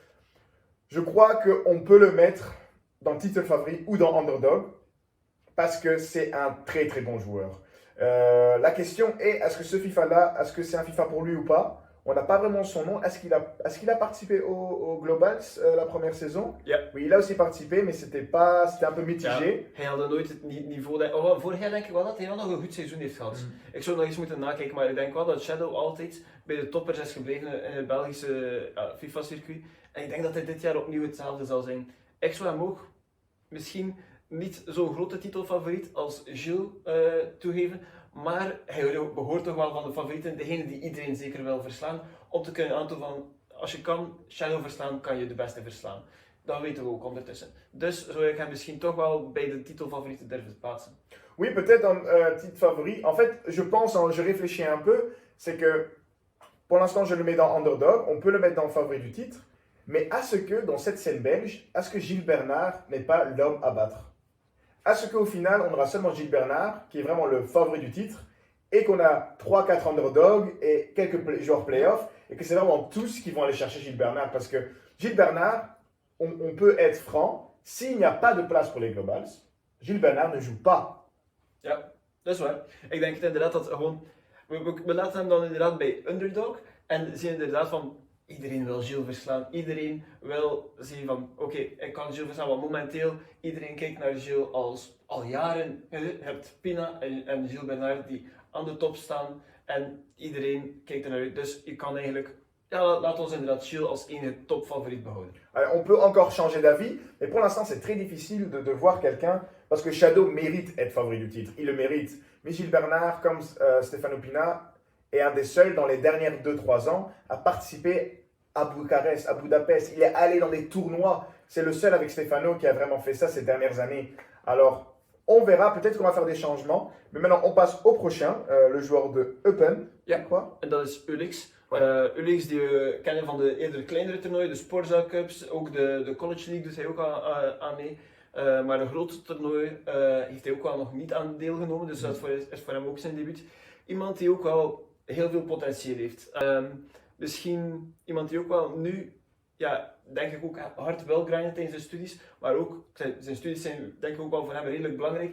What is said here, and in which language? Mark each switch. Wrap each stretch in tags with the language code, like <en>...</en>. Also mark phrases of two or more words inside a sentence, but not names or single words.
<fr>Je crois qu'on peut le mettre dans titre favori ou dans underdog parce que c'est un très très bon joueur. La question est, est-ce que ce FIFA-là, est-ce que c'est un FIFA pour lui ou pas? On n'a pas vraiment son nom. Est-ce qu'il a participé au Globals la première saison?</fr> <nl>Ja.</nl> <fr>Oui, il a aussi participé, mais c'était un peu mitigé.</fr> <nl>Hij had nooit het niveau. Vorig jaar denk ik wel dat hij wel nog een goed seizoen heeft gehad. Ik zou nog eens moeten nakijken, maar ik denk wel dat Shadow altijd bij de toppers is gebleven in het Belgische FIFA-circuit. En ik denk dat hij dit jaar opnieuw hetzelfde zal zijn. Ik zou hem ook misschien niet zo'n grote titelfavoriet als Gilles toegeven. Maar hij behoort toch wel van de favorieten, degene die iedereen zeker wil verslaan. Om te kunnen aantonen van, als je kan Shadow verslaan, kan je de beste verslaan. Dat weten we ook ondertussen. Dus zou ik hem misschien toch wel bij de titelfavorieten durven plaatsen.</nl> <fr>Oui, peut-être un titre favori. En fait, je pense, je réfléchis un peu, c'est que pour l'instant, je le mets dans underdog. On peut le mettre dans le favori du titre. Mais à ce que, dans cette scène belge, à ce que Gilles Bernard n'est pas l'homme à battre. À ce qu'au final, on aura seulement Gilles Bernard, qui est vraiment le favori du titre, et qu'on a 3-4 underdogs et quelques joueurs playoffs, et que c'est vraiment tous qui vont aller chercher Gilles Bernard. Parce que Gilles Bernard, on peut être franc, s'il n'y a pas de place pour les Globals, Gilles Bernard ne joue pas.</fr> <nl>Ja, dat is waar. Ik denk het inderdaad dat gewoon... We laten hem dan inderdaad bij underdog. En zien inderdaad van... Iedereen wil Gilles verslaan. Iedereen wil zien van... Oké, ik kan Gilles verslaan. Want momenteel... Iedereen kijkt naar Gilles als... Al jaren... Je hebt Pina en Gilles Bernard die aan de top staan. En iedereen kijkt er naar uit. Dus je kan eigenlijk... Ja, laat ons inderdaad Gilles als enige topfavoriet behouden.</nl> <fr>Alors, on peut encore changer d'avis, mais pour l'instant, c'est très difficile de voir quelqu'un, parce que Shadow mérite être favori du titre, il le mérite. Mais Gilles Bernard, comme Stefano Pina, est un des seuls dans les dernières 2-3 ans à participer à Bucarest, à Budapest. Il est allé dans des tournois. C'est le seul avec Stefano qui a vraiment fait ça ces dernières années. Alors, on verra, peut-être qu'on va faire des changements. Mais maintenant, on passe au prochain, le joueur de Eupen.</fr> <nl>Ja.</nl> <fr>Quoi?</fr> <nl>En dat is Ulix. Ulix die we kennen van de eerder kleinere toernooien, de Sporza Cups, ook de College League doet hij ook aan mee. Maar een grote toernooi heeft hij ook wel nog niet aan deelgenomen, dus dat is voor hem ook zijn debuut. Iemand die ook wel heel veel potentieel heeft. Misschien iemand die ook wel nu, ja, denk ik ook hard wil grinden tijdens zijn studies, maar ook zijn studies zijn denk ik ook wel voor hem redelijk belangrijk.</nl>